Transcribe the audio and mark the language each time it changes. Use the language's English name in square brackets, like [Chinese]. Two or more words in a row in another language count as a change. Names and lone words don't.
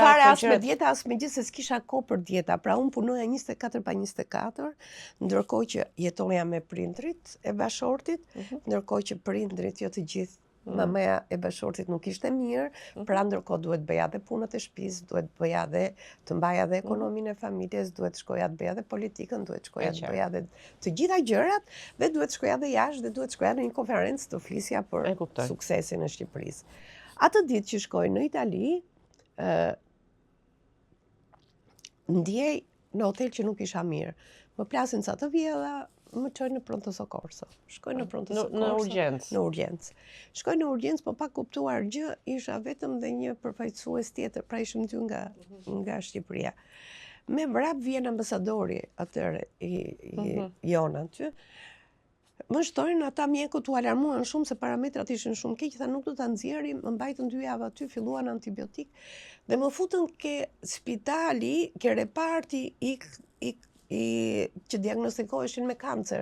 [Albanian] Fare as me dieta, as me gjë, se s'kisha kohë për dieta. Pra unë punoja 24 pa 24, ndërkohë që jetoja me prindrit e bashortit, ndërkohë që prindrit jo të gjithë, mamaja e bashortit nuk ishte mirë, pra ndërkohë duhet bëja dhe punët e shtëpisë, duhet bëja dhe të mbaja dhe ekonominë e familjes, duhet shkoja të bëja dhe politikën, duhet shkoja të bëja dhe të gjitha gjërat, dhe duhet shkoja dhe jashtë, dhe duhet shkoja në një konferencë të flisja për suksesin e Shqipërisë. Atë ditë që shkoj në Itali, ndjej në hotel që nuk isha mirë. Më plasin ca të vjedha, më çojnë në [Italian] pronto soccorso. [Albanian] Shkoj në [Italian] pronto soccorso. [Albanian] Në urgjencë. Në urgjencë. Shkoj në urgjencë, po pa kuptuar gjë, isha vetëm dhe një përfaqësues tjetër, pra ishim dy nga Shqipëria. Me vrap vjen ambasadori atëre i jonë aty. Më shtojnë ata mjekut u alarmuan shumë se parametrat ishin shumë keq, tha nuk do ta nxjerrim, më mbajtën 2 javë aty, filluan antibiotik dhe më futën ke spitali, ke reparti që diagnostikoheshin me kancer.